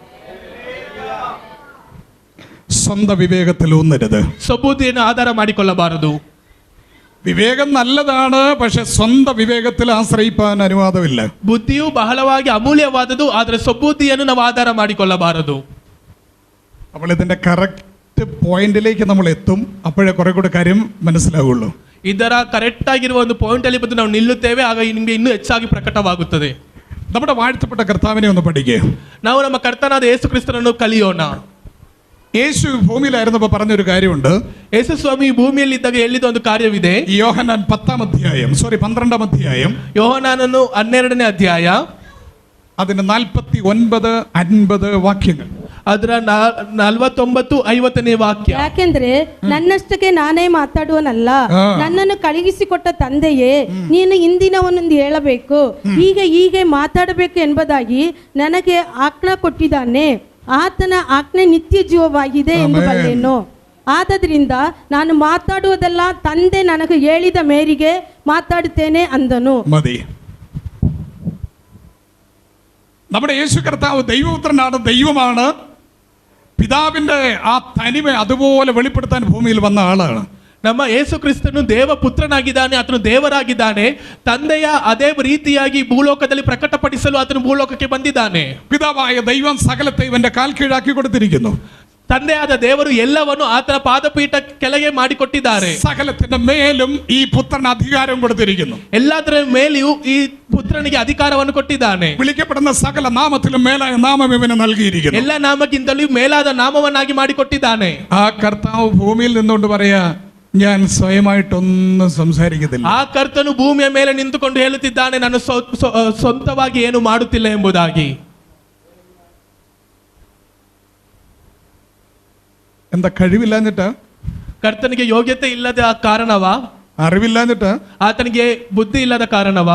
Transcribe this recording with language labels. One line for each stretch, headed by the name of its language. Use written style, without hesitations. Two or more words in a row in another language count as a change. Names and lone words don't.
Malayalam: സ്വന്തം വിവേകത്തിൽ ഊന്നരുത്.
Kannada: ಸ್ವಬುದ್ಧಿಯನ್ನು ಆಧಾರ ಮಾಡಿಕೊಳ್ಳಬಾರದು.
Malayalam: വിവേകം നല്ലതാണ്, പക്ഷെ സ്വന്തം വിവേകത്തിൽ ആശ്രയിപ്പാൻ അനുവാദമില്ല.
Kannada: ಬುದ್ಧಿಯು ಬಹಳವಾಗಿ ಅಮೂಲ್ಯವಾದದ್ದು, ಆದರೆ ಸ್ವಬುದ್ಧಿಯನ್ನು ನಾವು ಆಧಾರ ಮಾಡಿಕೊಳ್ಳಬಾರದು.
Malayalam: അപ്പോൾ ഇതിന്റെ കറക്റ്റ് പോയിന്റിലേക്ക് നമ്മൾ എത്തും. അപ്പോഴേ കുറെ കൂടെ കാര്യം മനസ്സിലാവുള്ളൂ.
Kannada: ಇದರ ಕರೆಕ್ಟ್ ಆಗಿರುವ ಒಂದು ಪಾಯಿಂಟ್ ಅಲ್ಲಿ ಬಂದು ನಾವು ನಿಲ್ಲುತ್ತೇವೆ, ಆಗ ನಿಮಗೆ ಇನ್ನೂ ಹೆಚ್ಚಾಗಿ ಪ್ರಕಟವಾಗುತ್ತದೆ.
Malayalam: നമ്മുടെ വാഴ്ത്തപ്പെട്ട കർത്താവിനെ ഒന്ന് പഠിക്കുക.
Kannada: ನಾವು ನಮ್ಮ ಕರ್ತನಾದ ಯೇಸು ಕ್ರಿಸ್ತನನ್ನು ಕಲಿಯೋಣ.
Malayalam: യേശു ഭൂമിയിലായിരുന്നപ്പോൾ പറഞ്ഞൊരു കാര്യമുണ്ട്.
Kannada: ಯೇಸು ಸ್ವಾಮಿ ಭೂಮಿಯಲ್ಲಿದ್ದಾಗ ಹೇಳಿದ ಒಂದು ಕಾರ್ಯವಿದೆ.
Malayalam: യോഹന്നാൻ 12 അധ്യായം
Kannada: ಯೋಹನಾನನು 12ನೇ ಅಧ್ಯಾಯ,
Malayalam: അതിന് 49, 50 ವಾಕ್ಯങ്ങൾ.
Kannada: ಅದರ 49, 50ನೇ ವಾಕ್ಯ. ಯಾಕೆಂದ್ರೆ ನನ್ನಷ್ಟಕ್ಕೆ ನಾನೇ ಮಾತಾಡುವನಲ್ಲ, ನನ್ನನ್ನು ಕಳುಹಿಸಿಕೊಟ್ಟ ತಂದೆಯೇ ನೀನು ಇಂದಿನವನೊಂದು ಹೇಳಬೇಕು, ಹೀಗೆ ಮಾತಾಡಬೇಕು ಎಂಬುದಾಗಿ ನನಗೆ ಆಜ್ಞೆ ಕೊಟ್ಟಿದ್ದಾನೆ. ಆತನ ಆಜ್ಞೆ ನಿತ್ಯ ಜೀವವಾಗಿದೆ ಎಂದು ಬಲ್ಲೆನು. ಆದದ್ರಿಂದ ನಾನು ಮಾತಾಡುವುದೆಲ್ಲ ತಂದೆ ನನಗೆ ಹೇಳಿದ ಮೇರೆಗೆ ಮಾತಾಡುತ್ತೇನೆ ಅಂದನು.
Malayalam: മതി. നമ്മുടെ യേശു കർത്താവ് ദൈവപുത്രനാണ്, ദൈവമാണ്. പിതാവിന്റെ ആ തനിമ അതുപോലെ വെളിപ്പെടുത്താൻ ഭൂമിയിൽ വന്ന ആളാണ്.
Kannada: ನಮ್ಮ ಯೇಸು ಕ್ರಿಸ್ತನು ದೇವಪುತ್ರನಾಗಿದ್ದಾನೆ, ಆತನು ದೇವರಾಗಿದ್ದಾನೆ. ತಂದೆಯ ಅದೇ ರೀತಿಯಾಗಿ ಭೂಲೋಕದಲ್ಲಿ ಪ್ರಕಟಪಡಿಸಲು ಆತನು ಭೂಲೋಕಕ್ಕೆ ಬಂದಿದ್ದಾನೆ.
Malayalam: പിതാവായ ദൈവം സകലത്തെ ഇവന്റെ കാൽ കീഴാക്കി കൊടുത്തിരിക്കുന്നു.
Kannada: ತಂದೆಯಾದ ದೇವರು ಎಲ್ಲವನ್ನು ಆತನ ಪಾದಪೀಠ ಕೆಳಗೆ ಮಾಡಿಕೊಟ್ಟಿದ್ದಾರೆ.
Malayalam: സകലത്തിന്റെ മേലും ಈ പുത്രന് അധികാരം കൊടുത്തിരിക്കുന്നു.
Kannada: ಎಲ್ಲದರ ಮೇಲೆಯೂ ಈ ಪುತ್ರನಿಗೆ ಅಧಿಕಾರವನ್ನು ಕೊಟ್ಟಿದ್ದಾನೆ.
Malayalam: വിളിക്കപ്പെടുന്ന സകല നാമത്തിലും മേലായ നാമം ഇവന് നൽകിയിരിക്കുന്നു.
Kannada: ಎಲ್ಲ ನಾಮಕ್ಕಿಂತಲೂ ಮೇಲಾದ ನಾಮವನ್ನಾಗಿ ಮಾಡಿಕೊಟ್ಟಿದ್ದಾನೆ.
Malayalam: ആ കർത്താവ് ഭൂമിയിൽ നിന്നുകൊണ്ട് പറയാ, ഞാൻ സ്വയമായിട്ടൊന്നും സംസാരിക്കത്തില്ല.
Kannada: ಆ ಕರ್ತನು ಭೂಮಿಯ ಮೇಲೆ ನಿಂತುಕೊಂಡು ಹೇಳುತ್ತಿದ್ದಾನೆ, ನಾನು ಸ್ವಂತವಾಗಿ ಏನು ಮಾಡುತ್ತಿಲ್ಲ ಎಂಬುದಾಗಿ.
Malayalam: എന്താ? കഴിവില്ലാഞ്ഞിട്ടാ?
Kannada: ಕರ್ತನಿಗೆ ಯೋಗ್ಯತೆ ಇಲ್ಲದ ಕಾರಣವಾ?
Malayalam: അറിവില്ലാഞ്ഞിട്ടാ?
Kannada: ಆತನಿಗೆ ಬುದ್ಧಿ ಇಲ್ಲದ ಕಾರಣವಾ?